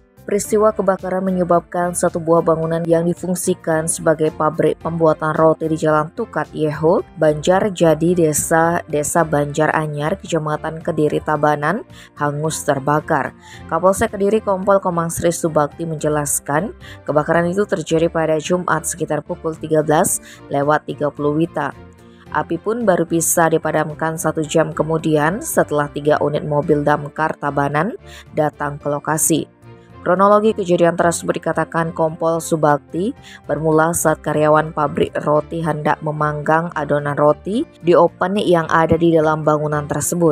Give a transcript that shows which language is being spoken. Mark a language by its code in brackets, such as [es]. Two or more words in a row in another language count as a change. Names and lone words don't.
[id] Peristiwa kebakaran menyebabkan satu buah bangunan yang difungsikan sebagai pabrik pembuatan roti di Jalan Tukat Yeho, Banjarjadi, Desa Banjar Anyar, Kecamatan Kediri, Tabanan, hangus terbakar. Kapolsek Kediri Kompol Komang Sri Subakti menjelaskan, kebakaran itu terjadi pada Jumat sekitar pukul 13.30 WITA. Api pun baru bisa dipadamkan 1 jam kemudian setelah 3 unit mobil damkar Tabanan datang ke lokasi. Kronologi kejadian tersebut dikatakan Kompol Subakti bermula saat karyawan pabrik roti hendak memanggang adonan roti di oven yang ada di dalam bangunan tersebut.